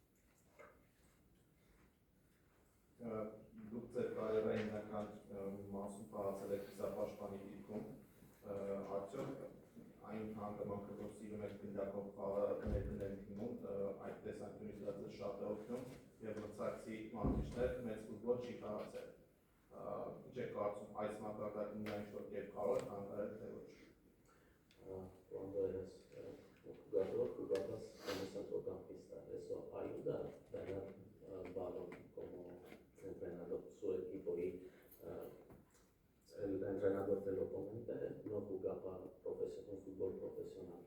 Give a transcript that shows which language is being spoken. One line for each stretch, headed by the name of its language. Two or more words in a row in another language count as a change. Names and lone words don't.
Armenian: Դուք ձեր կարիերայի հիմնական մասում խաղացել եք կիսապաշտպանի դիրքում, արդյոք այն հանգամանքը, որ սիրում եք գնդակով խաղը ներդնել թիմում, այդ տեսանկյունից դա ձեզ շատ է օգնում եւ մրցակցի մարզիչներ մեծ ֆուտբոլ չի խաղացել։ Ինչ եք կարծում այս մակարդակում նա ինչ-որ կերպ կարող է հանգարել թե ոչ։
Spanish: Cuando eres jugador, jugabas como centrocampista, eso ayuda a tener balón como entrenador, su equipo y el entrenador te lo comenta, no jugaba un fútbol profesional.